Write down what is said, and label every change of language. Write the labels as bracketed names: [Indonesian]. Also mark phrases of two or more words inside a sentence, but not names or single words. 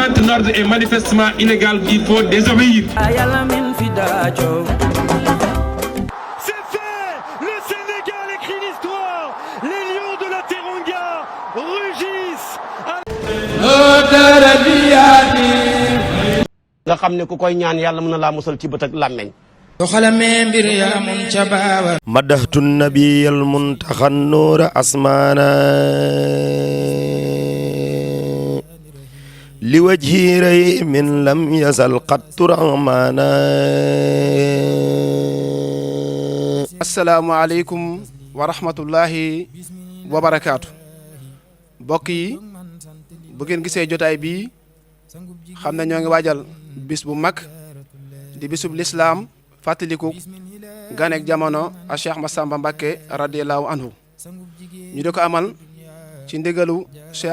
[French] ordre est manifestement illégal, il faut désobéir. C'est fait! Le Sénégal écrit l'histoire! Les lions de la Teranga rugissent! [Wolof] nga xam ne ku koy ñaan yàlla mën na laa musal ci bët ak làmmeñ. [Arabic] مدحت النبي المنتخى النور أسمانا لوجه ري من لم يزل قد رغمانا. السلام عليكم ورحمة الله وبركاته. [Wolof] mbokk yi bu ngeen gisee jotaay bi xam na ñoo ngi waajal bis bu mag di bisub lislaam fàttaliku ganek jamono a Cheikh Massamba Mbacké [Arabic] رضي الله عنه [Wolof] ñu di ko amal ci ndigalu Cheikh